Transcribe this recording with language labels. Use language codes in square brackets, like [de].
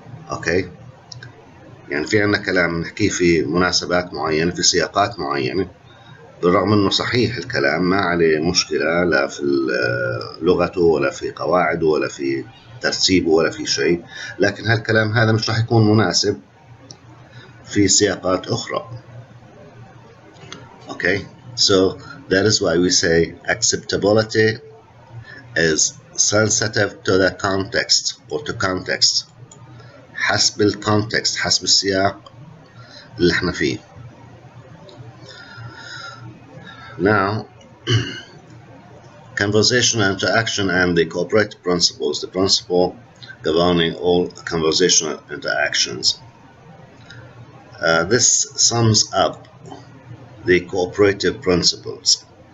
[ar] أوكي، يعني في عنا كلام نحكيه في مناسبات معينة في سياقات معينة، بالرغم أنه صحيح الكلام ما عليه مشكلة لا في لغته ولا في قواعده ولا في ترتيبه ولا في شيء، لكن هالكلام هذا مش راح يكون مناسب في سياقات أخرى. [en] Okay, so that is why we say acceptability is sensitive to the context or to context. [ar] حسب الكونتكست، حسب السياق اللي احنا فيه. [en] Now, conversational interaction and the cooperative principles, the principle governing all conversational interactions. This sums up the cooperative principles.